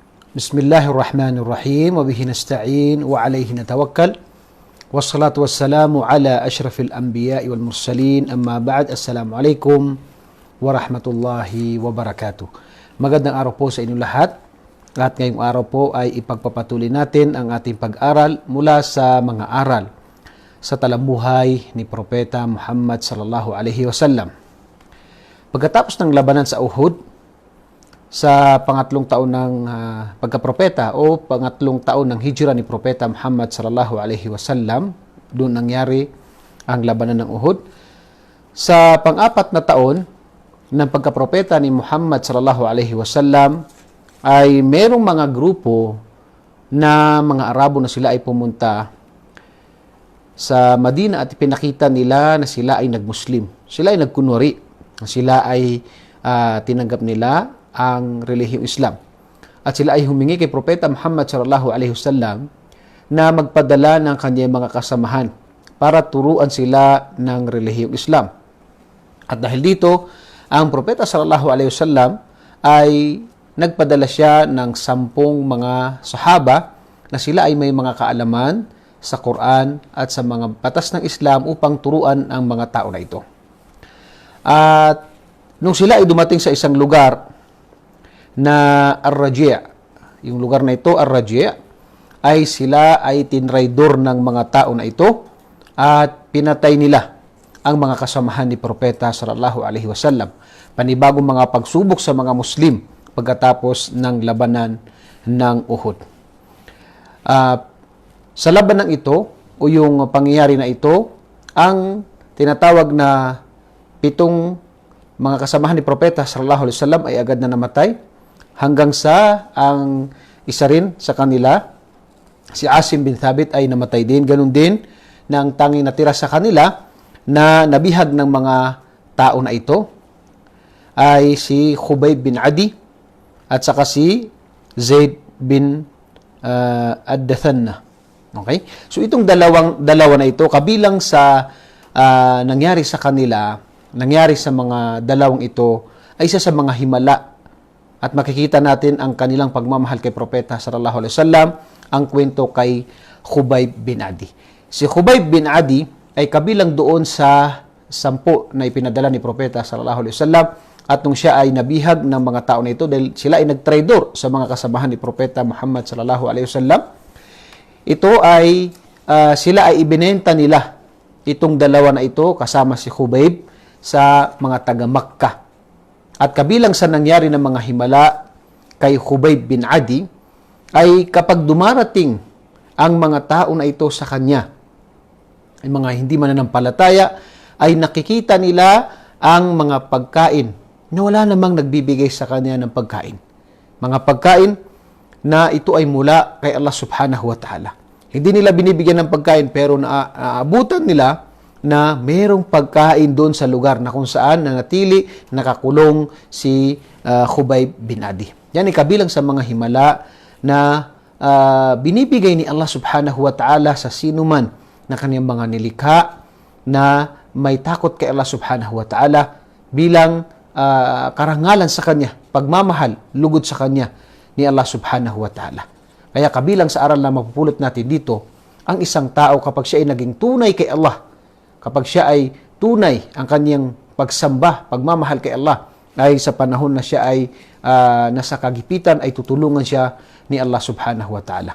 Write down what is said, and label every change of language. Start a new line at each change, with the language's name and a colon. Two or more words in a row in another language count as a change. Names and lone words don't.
Arabic: بسم الله الرحمن الرحيم. وبه نستعين وعليه نتوكل. والصلاة والسلام على أشرف الأنبياء والمرسلين. أما بعد. السلام عليكم ورحمة الله وبركاته.
Filipino: Magandang araw po sa inyong lahat. At ngayong araw po ay ipagpapatuloy natin ang ating pag-aral mula sa mga aral sa talambuhay ni Propeta Muhammad
Arabic: صلى الله عليه وسلم.
Filipino: Pagkatapos ng labanan sa Uhud, sa pangatlong taon ng pagkapropeta o pangatlong taon ng hijra ni Propeta Muhammad
Arabic: صلى الله عليه وسلم,
Filipino: doon nangyari ang labanan ng Uhud. Sa pang-apat na taon ng pagkapropeta ni Muhammad
Arabic: صلى الله عليه وسلم
Filipino: ay merong mga grupo na mga Arabo na sila ay pumunta sa Madina at pinakita nila na sila ay nagmuslim. Sila ay nagkunwari. Sila ay tinanggap nila ang relihiyong Islam. At sila ay humingi kay Propeta Muhammad
Arabic: صلى الله عليه وسلم
Filipino: na magpadala ng kanyang mga kasamahan para turuan sila ng relihiyong Islam. At dahil dito, ang Propeta
Arabic: صلى الله عليه وسلم
Filipino: ay nagpadala siya ng 10 mga sahaba na sila ay may mga kaalaman sa Quran at sa mga batas ng Islam upang turuan ang mga tao na ito. At nung sila ay dumating sa isang lugar na Ar-Raji', yung lugar na ito, Ar-Raji', ay sila ay tinraidor ng mga tao na ito at pinatay nila ang mga kasamahan ni Propeta
Arabic: صلى الله عليه وسلم.
Filipino: Panibagong mga pagsubok sa mga Muslim pagkatapos ng labanan ng Uhud. Sa labanan ito, o yung pangyayari na ito, ang tinatawag na 7 mga kasamahan ni Propeta
Arabic: صلى الله عليه وسلم
Filipino: ay agad na namatay, hanggang sa ang isa rin sa kanila, si Asim bin Thabit, ay namatay din. Ganun din na ang tanging natira sa kanila na nabihag ng mga tao na ito ay si Khubayb bin Adi at saka si Zaid bin Ad-Dathanna. Okay? So itong dalawa na ito, kabilang sa nangyari sa kanila, nangyari sa mga dalawang ito, ay isa sa mga himala. At makikita natin ang kanilang pagmamahal kay Propeta
Arabic: صلى الله عليه وسلم,
Filipino: ang kwento kay Khubayb bin Adi. Si Khubayb bin Adi ay kabilang doon sa 10 na ipinadala ni Propeta
Arabic: صلى الله عليه وسلم,
Filipino: at nung siya ay nabihag ng mga tao na ito dahil sila ay nagtraidor sa mga kasamahan ni Propeta Muhammad
Arabic: صلى الله عليه وسلم,
Filipino: ito ay sila ay ibinenta nila, itong dalawa na ito kasama si Khubayb, sa mga taga Makkah. At kabilang sa nangyari ng mga himala kay Khubayb bin Adi ay kapag dumarating ang mga tao na ito sa kanya, ay mga hindi mananampalataya, ay nakikita nila ang mga pagkain na wala namang nagbibigay sa kanya ng pagkain. Mga pagkain na ito ay mula kay Allah
Arabic: سبحانه وتعالى.
Filipino: Hindi nila binibigyan ng pagkain, pero naaabutan nila na mayroong pagkain doon sa lugar na kung saan nanatili, nakakulong si Khubayb bin Adi. Yan ay kabilang sa mga himala na binibigay ni Allah
Arabic: سبحانه وتعالى
Filipino: sa sinuman na kanyang mga nilikha na may takot kay Allah
Arabic: سبحانه وتعالى
Filipino: bilang karangalan sa kanya, pagmamahal, lugod sa kanya ni Allah
Arabic: سبحانه وتعالى.
Filipino: Kaya kabilang sa aral na mapupulot natin dito, ang isang tao kapag siya ay naging tunay kay Allah, kapag siya ay tunay ang kanyang pagsamba, pagmamahal kay Allah, ay sa panahon na siya ay nasa kagipitan, ay tutulungan siya ni Allah
Arabic: سبحانه وتعالى.